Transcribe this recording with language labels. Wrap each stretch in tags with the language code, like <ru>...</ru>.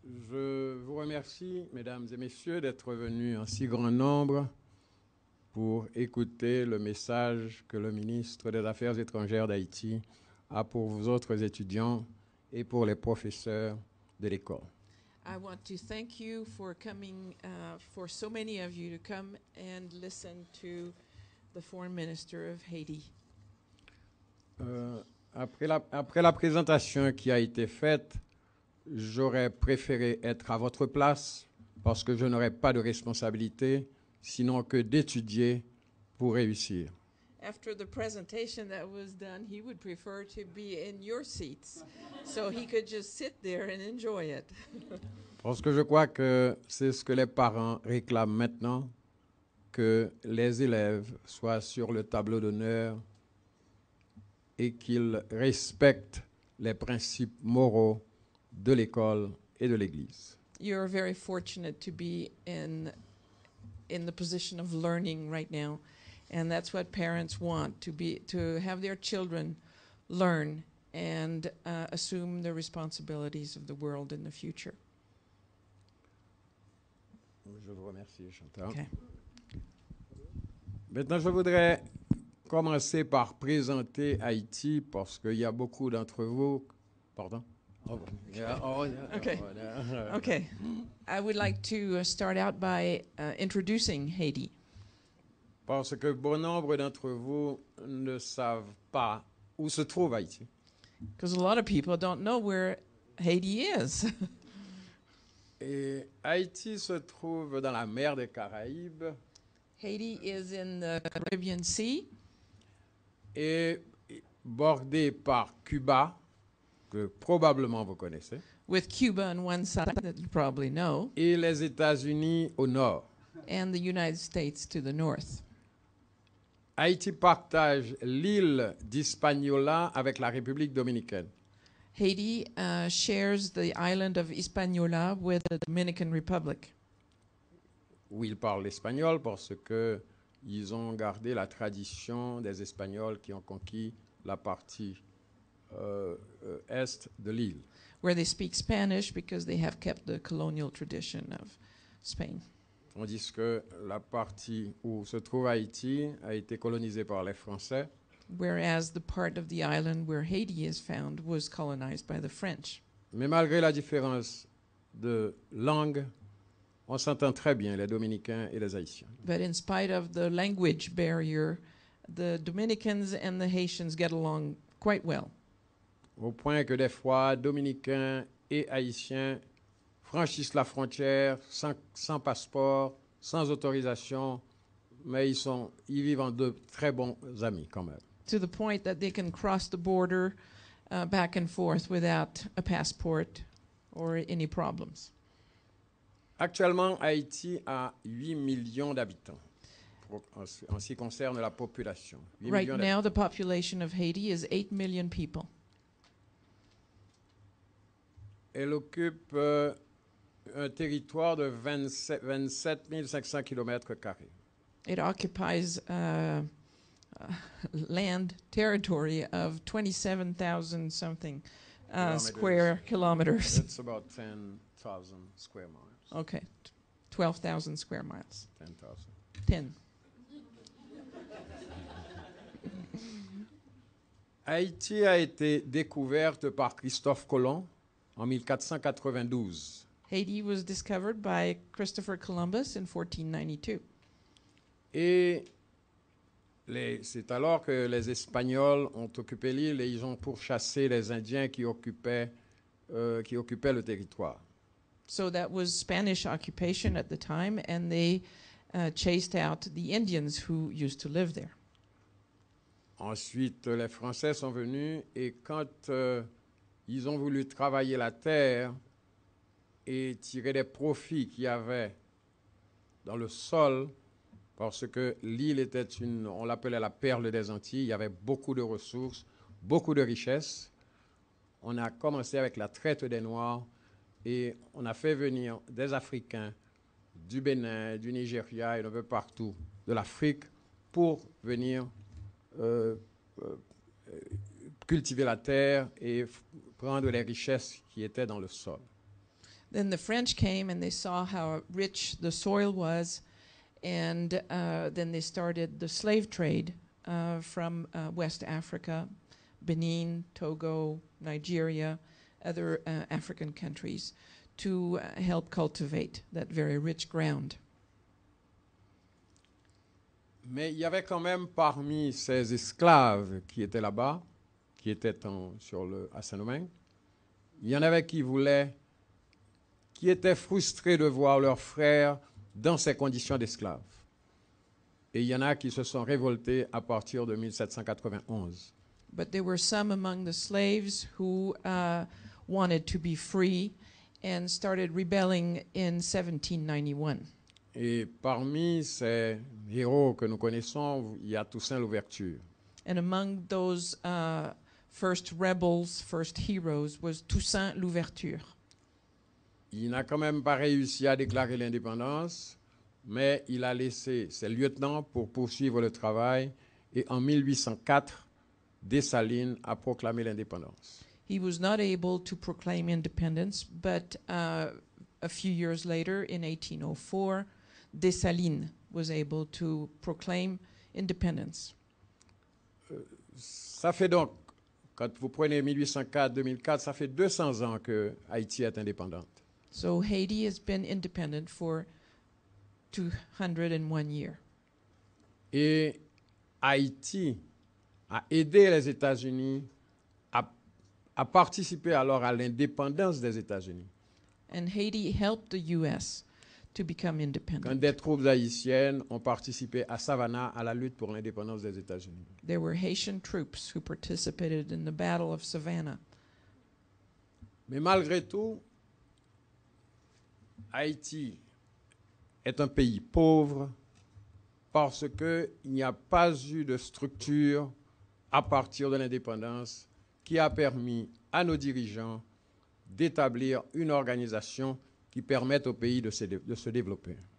<fr>Je vous remercie, mesdames et messieurs, d'être venus en si grand nombre pour écouter le message que le ministre des Affaires étrangères d'Haïti a pour vous autres étudiants et pour les professeurs de l'école.</fr> <en>I want to thank you for coming, for so many of you to come and listen to the Foreign Minister of Haiti.</en> <fr>Après la présentation qui a été faite, j'aurais préféré être à votre place parce que je n'aurais pas de responsabilité, sinon que d'étudier pour réussir.</fr> <en>After the presentation that was done, he would prefer to be in your seats so he could just sit there and enjoy it.</en> <fr>Parce que je crois que c'est ce que les parents réclament maintenant, que les élèves soient sur le tableau d'honneur et qu'ils respectent les principes moraux de l'école et de l'Église.</fr> <en>You're very fortunate to be in the position of learning right now, and that's what parents want, to have their children learn and assume the responsibilities of the world in the future.</en> <fr>Je vous remercie, Chantal.</fr> <en>Okay.</en> <fr>Maintenant, je voudrais commencer par présenter Haïti parce qu'il y a beaucoup d'entre vous.</fr> <en>Pardon? Oh, yeah. Oh, yeah. Okay. Oh, yeah. Okay. I would like to start out by introducing Haiti.</en> <fr>Parce que bon nombre d'entre vous ne savent pas où se trouve Haïti.</fr> <en>Because a lot of people don't know where Haiti is.</en> <fr>Et Haïti se trouve dans la mer des Caraïbes.</fr> <en>Haiti is in the Caribbean Sea.</en> <fr>Et bordé par Cuba, que probablement vous connaissez.</fr> <en>With Cuba on one side, that you probably know,</en> <fr>Et les États-Unis au nord.</fr> <en>and the United States to the north.</en> <fr>Haïti partage l'île d'Hispaniola avec la République dominicaine.</fr> <en>Haiti shares the island of Hispaniola with the Dominican Republic,</en> <fr>Où ils parlent l'espagnol parce que ils ont gardé la tradition des Espagnols qui ont conquis la partie est de l'île.</fr> <en>where they speak Spanish because they have kept the colonial tradition of Spain.</en> <fr>Tandis que la partie où se trouve Haïti a été colonisée par les Français.</fr> <en>Whereas the part of the island where Haiti is found was colonized by the French.</en> <fr>Mais malgré la différence de langue, on s'entend très bien, les Dominicains et les Haïtiens.</fr> <en>But in spite of the language barrier, the Dominicans and the Haitians get along quite well.</en> <fr>Au point que des fois, Dominicains et Haïtiens franchissent la frontière sans passeport, sans autorisation, mais ils vivent en de très bons amis quand même.</fr> <en>To the point that they can cross the border back and forth without a passport or any problems.</en> <fr>Actuellement, Haïti a 8 millions d'habitants en ce qui concerne la population. 8</fr> <en>Right</en> <fr>millions</fr> <en>now, the population of Haiti is 8 million people.</en> <fr>Elle occupe un territoire de 27 500 km².</fr> <en>It occupies land territory of 27,000 something square kilometers. It's about 10,000 square miles. Okay, 12,000 square miles. 10,000. 10.</en> <fr>Haïti a été découverte par Christophe Colomb en 1492.</fr> <en>Haiti was discovered by Christopher Columbus in 1492.</en> <fr>Et c'est alors que les Espagnols ont occupé l'île et ils ont pourchassé les Indiens qui occupaient le territoire.</fr> <en>So that was Spanish occupation at the time, and they chased out the Indians who used to live there.</en> <fr>Ensuite, les Français sont venus et quand ils ont voulu travailler la terre et tirer des profits qu'il y avait dans le sol, parce que l'île était on l'appelait la perle des Antilles, il y avait beaucoup de ressources, beaucoup de richesses. On a commencé avec la traite des Noirs et on a fait venir des Africains du Bénin, du Nigeria et un peu partout de l'Afrique pour venir cultiver la terre et prendre les richesses qui étaient dans le sol.</fr> <en>Then the French came and they saw how rich the soil was, and then they started the slave trade from West Africa, Benin, Togo, Nigeria, other African countries, to help cultivate that very rich ground.</en> <fr>Mais il y avait quand même parmi ces esclaves qui étaient là-bas, qui étaient à Saint-Domingue, il y en avait qui étaient frustrés de voir leurs frères dans ces conditions d'esclaves. Et il y en a qui se sont révoltés à partir de 1791.</fr> <en>But there were some among the slaves who wanted to be free and started rebelling in 1791.</en> <fr>Et parmi ces héros que nous connaissons, il y a Toussaint Louverture.</fr> <en>And among those first rebels, first heroes, was Toussaint Louverture.</en> <fr>Il n'a quand même pas réussi à déclarer l'indépendance, mais il a laissé ses lieutenants pour poursuivre le travail. Et en 1804, Dessalines a proclamé l'indépendance.</fr> <en>He was not able to proclaim independence, but a few years later, in 1804, Dessalines was able to proclaim independence.</en> <fr>Ça fait donc, quand vous prenez 1804-2004, ça fait 200 ans que Haïti est indépendante.</fr> <en>So Haiti has been independent for 201 years.</en> <fr>Et Haïti a aidé les États-Unis à participer alors à l'indépendance des États-Unis.</fr> <en>And Haiti helped the U.S. to become</en> <fr>Quand</fr> <en>independent.</en> <fr>des troupes haïtiennes ont participé à Savannah à la lutte pour l'indépendance des États-Unis.</fr> <en>There were Haitian troops who participated in the Battle of Savannah.</en> <fr>Mais malgré tout, Haïti est un pays pauvre, parce qu'il n'y a pas eu de structure à partir de l'indépendance qui a permis à nos dirigeants d'établir une organisation qui permette au pays de se développer.</fr>